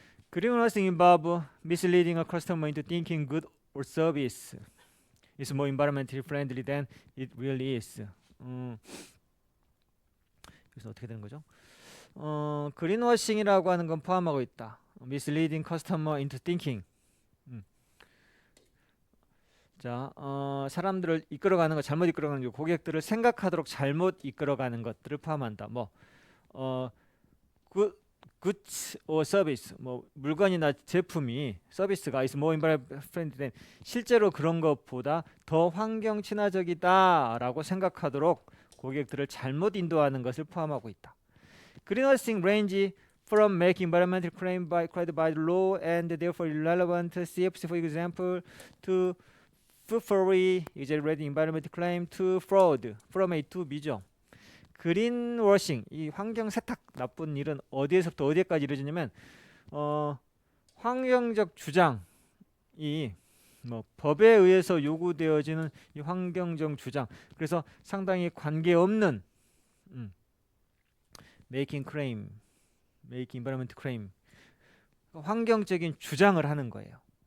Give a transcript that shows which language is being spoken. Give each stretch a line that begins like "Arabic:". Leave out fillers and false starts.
English: Greenwashing involve misleading a customer into thinking good or service is more environmentally friendly than it really is.
Korean: 그래서 어떻게 되는 거죠? 그린워싱이라고 하는 건 포함하고 있다.
English: Misleading customer into thinking.
Korean: 자, 사람들을 이끌어가는 것, 잘못 이끌어가는 것, 고객들을 생각하도록 잘못 이끌어가는 것들을 포함한다.
English: goods or service,
Korean: 물건이나 제품이 서비스가
English: is more environmentally friendly than
Korean: 실제로 그런 것보다 더 환경 친화적이다라고 생각하도록 고객들을 잘못 인도하는 것을 포함하고 있다.
English: Greenwashing range from making environmental claim required by the law and therefore irrelevant CFC, for example, to purportedly exaggerated environmental claim to fraud, from A to B죠.
Korean: 그린워싱, 이 환경 세탁 나쁜 일은 어디에서부터 어디까지 이루어지냐면 환경적 주장이 법에 의해서 요구되어지는 이 환경적 주장, 그래서 상당히 관계없는
English: making environmental claim,
Korean: 환경적인 주장을 하는 거예요.